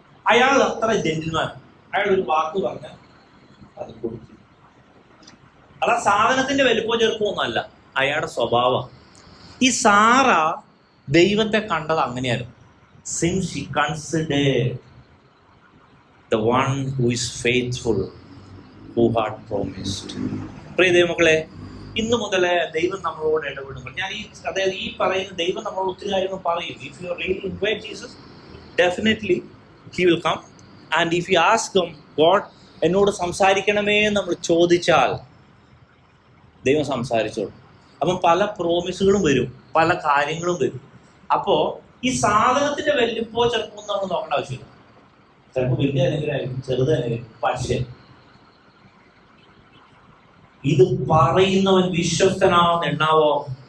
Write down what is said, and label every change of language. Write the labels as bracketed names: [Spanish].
[Malayalam] അയാൾ അത്ര ജെന്റിൽമാൻ, അയാൾ ഒരു വാക്ക് പറഞ്ഞാൽ അത് കൊടുത്തു. അതാ സാധനത്തിന്റെ വലിപ്പോ ചെറുപ്പമൊന്നും അല്ല, അയാളുടെ സ്വഭാവം. ഈ സാറ ദൈവത്തെ കണ്ടത് അങ്ങനെയായിരുന്നു. [English] Since she considered the one who is faithful, who had promised. [Malayalam] പ്രിയ ദൈവമക്കളെ, ഇന്നു മുതലേ ദൈവം നമ്മളോട് ഇടപെടുമ്പോൾ അതായത് ഈ പറയുന്ന ദൈവം നമ്മളോട് ഒത്തിരി കാര്യങ്ങൾ പറയും. [English] If you really invite Jesus, definitely he will come. And if you ask him, God [Malayalam] എന്നോട് സംസാരിക്കണമേ നമ്മൾ ചോദിച്ചാൽ ദൈവം സംസാരിച്ചോളും. അപ്പം പല പ്രോമിസുകളും വരും, പല കാര്യങ്ങളും വരും. അപ്പോ ഈ സാധനത്തിന്റെ വലിപ്പോ ചിലപ്പോൾ നമ്മൾ നോക്കേണ്ട ആവശ്യമില്ല. ചിലപ്പോൾ വലിയ അനുഗ്രഹമായിരിക്കും, ചെറുതനുഗ്രഹം. പക്ഷേ ഇത് പറയുന്നവൻ വിശ്വസ്തനാണെന്ന് എണ്ണാവോ?